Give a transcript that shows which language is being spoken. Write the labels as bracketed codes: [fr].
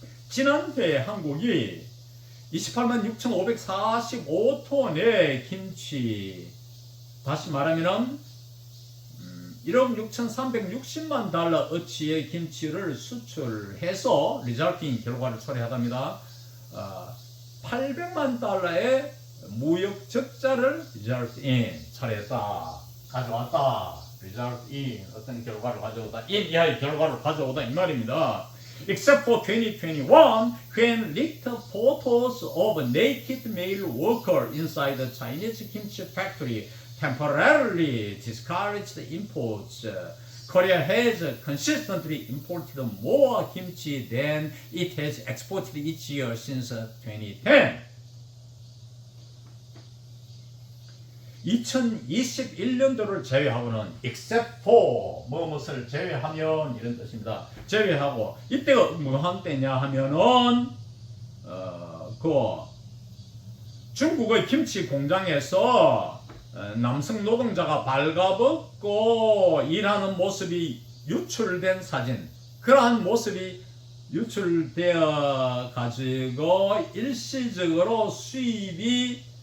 [ko] 지난해 한국이 286,545톤의 김치, 다시 말하면 1억 6,360만 달러 어치의 김치를 수출해서 resulting 결과를 초래하답니다. 800만 달러의 무역 적자를 result in 초래했다. 가져왔다. result in 어떤 결과를 가져오다. in 이하의 결과를 가져오다 이 말입니다. [en] Except for 2021, when leaked photos of a naked male worker inside the Chinese kimchi factory temporarily discouraged imports. Korea has consistently imported more kimchi than it has exported each year since 2010. [ko] 2021년도를 제외하고는 except for 무엇을 제외하면 이런 뜻입니다. 제외하고 이때가 무한 때냐 하면은 그 중국의 김치 공장에서 남성 노동자가 발가벗고 일하는 모습이 유출된 사진, 그러한 모습이 유출되어 가지고 일시적으로 수입이